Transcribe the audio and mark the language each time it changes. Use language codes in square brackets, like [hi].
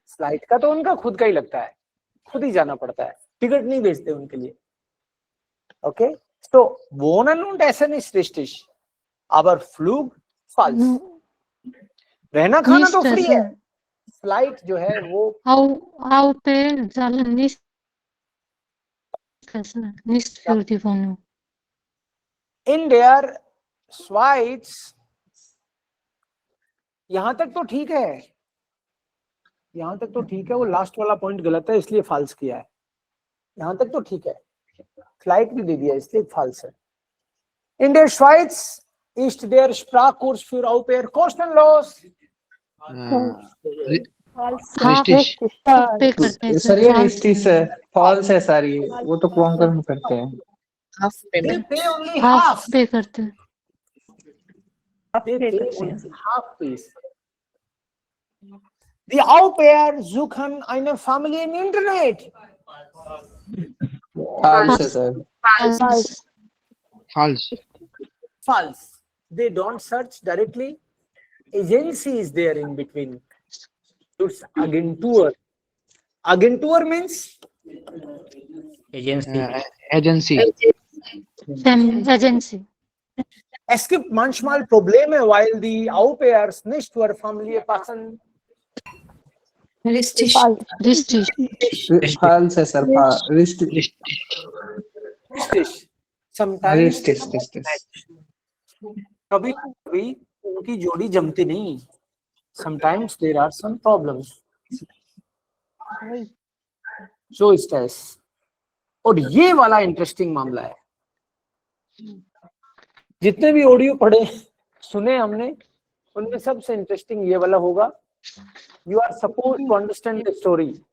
[hi] Flight का तो उनका खुद का ही लगता है, खुद ही जाना पड़ता है, टिकट नहीं बेचते उनके लिए. ओके, तो [de] Wohnen und Essen ist richtig, aber Flug falsch. [hi] रहना खाना तो फ्री है, फ्लाइट जो है वो [de] Au pair zahlen nicht für die Wohnung. in der Schweiz. [hi] यहां तक तो ठीक है, यहां तक तो ठीक है. वो लास्ट वाला पॉइंट गलत है इसलिए फाल्स किया है. यहां तक तो ठीक है, फ्लाइट भी दे दिया इसलिए फाल्स है. [de] In der Schweiz ist der Sprachkurs für Au pair kostenlos. Richtig. [hi] पे करते हैं सर ये हिस्ट्री से फॉल्स है सर, ये वो तो क्वांकर में करते हैं. [en] They pay only half half. [hi] पे करते हैं. [en] They pay only half fees. [de] Die Au pair suchen eine Familie im Internet. [hi] False है sir. [en] False. False. They don't search directly. Agency is there in between. It's agentur. Agentur means Agency. Agency. [de] es gibt manchmal Probleme, weil die Au pairs nicht zur Familie passen. Richtig. [hi] False है sir. [de] Richtig. [en] Sometimes [hi] कभी उनकी जोड़ी जमती नहीं. [en] Sometimes there are some problems. So it is. [hi] और ये वाला interesting मामला है. जितने भी ऑडियो पढ़े सुने हमने, उनमें सबसे इंटरेस्टिंग ये वाला होगा. [en] You are supposed to understand the story.